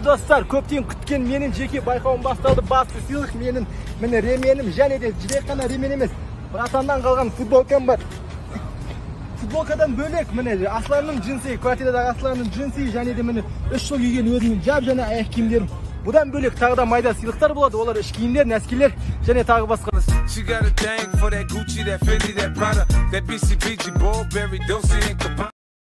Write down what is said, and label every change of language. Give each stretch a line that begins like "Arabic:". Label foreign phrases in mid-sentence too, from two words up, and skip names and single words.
Kazakh: Достар, көптен күткен менің жеке байқауым басталды. Басты сыйлық менің міне ременім, және де жібек қана ремен емес. Братаннан қалған футболкам бар. Футболкадан бөлек міне Асланның джинсы, квартирадағы Асланның джинсы, және де міне 3 жыл киген өзімнің жап жаңа аяқ киімдерім. Бұдан бөлек тағы да майда сыйлықтар болады. Олар іш киімдер, нәскилер және тағы басқа.
English: She got a thing for that Gucci, that Fendi, that Prada, that BCBG, Burberry, Dolce & Gabbana.